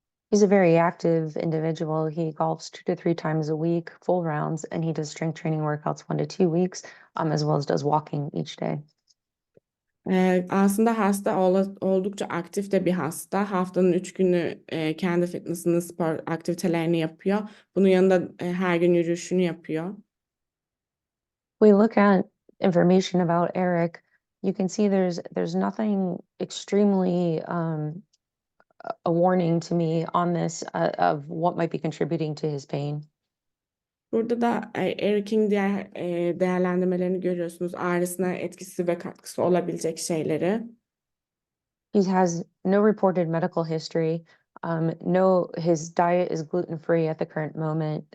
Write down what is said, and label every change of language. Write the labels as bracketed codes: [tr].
[en] He's a very active individual. He golfs 2 to 3 times a week, full rounds, and he does strength training workouts 1 to 2 weeks, as well as does walking each day. [tr] Aslında hasta oldukça aktif de bir hasta. Haftanın 3 günü kendi fitness'ını, spor aktivitelerini yapıyor. Bunun yanında her gün yürüyüşünü yapıyor. [en] We look at information about Eric. You can see there's nothing extremely a warning to me on this of what might be contributing to his pain. [tr] Burada da Eric'in diğer değerlendirmelerini görüyorsunuz. Ağrısına etkisi ve katkısı olabilecek şeyleri. [en] He has no reported medical history. No, his diet is gluten-free at the current moment.